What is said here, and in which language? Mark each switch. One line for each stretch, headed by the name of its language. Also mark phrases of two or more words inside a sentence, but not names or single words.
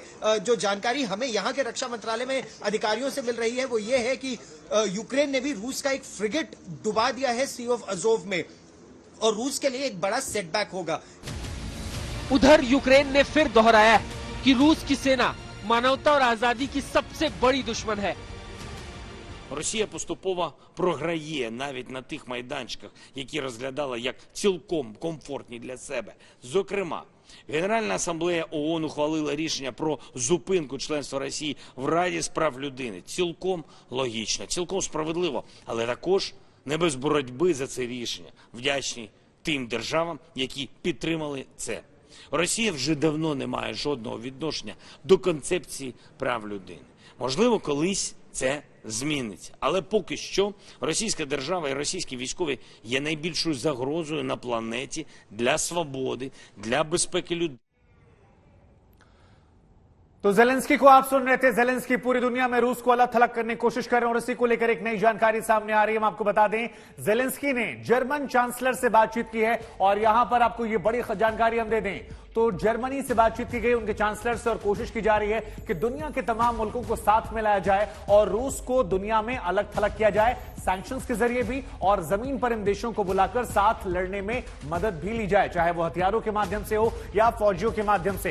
Hindi: जो जानकारी हमें यहाँ के रक्षा मंत्रालय में अधिकारियों मिल रही है वो ये है कि यूक्रेन ने भी रूस का एक फ्रिगेट डुबा दिया है
English: sea of Azov
Hindi: में, और रूस के लिए एक बड़ा सेटबैक होगा। उधर यूक्रेन ने फिर दोहराया है कि रूस की सेना मानवता और आजादी की सबसे बड़ी दुश्मन है।
Ukrainian: Росія поступово програє навіть на тих майданчиках, які розглядала як цілком комфортні для себе. Зокрема, Генеральна асамблея ООН ухвалила рішення про зупинку членства Росії в Раді з прав людини. Цілком логічно, цілком справедливо, але також не без боротьби за це рішення. Вдячні тим державам, які підтримали це. Росія вже давно не має жодного відношення до концепції прав людини. Можливо, колись це зміниться. Але поки що російська держава і російські військові є найбільшою загрозою на планеті для свободи, для безпеки людей.
Hindi: तो जेलेंस्की को आप सुन रहे थे। जेलेंस्की पूरी दुनिया में रूस को अलग थलग करने की कोशिश कर रहे हैं और इसी को लेकर एक नई जानकारी सामने आ रही है। हम आपको बता दें, जेलेंस्की ने
English: German chancellor
Hindi: से बातचीत की है और यहां पर आपको ये बड़ी जानकारी हम दे दें तो जर्मनी से बातचीत की गई उनके चांसलर से, और कोशिश की जा रही है कि दुनिया के तमाम मुल्कों को साथ में लाया जाए और रूस को दुनिया में अलग थलग किया जाए, सैंक्शंस के जरिए भी, और जमीन पर इन देशों को बुलाकर साथ लड़ने में मदद भी ली जाए, चाहे वो हथियारों के माध्यम से हो या फौजियों के माध्यम से।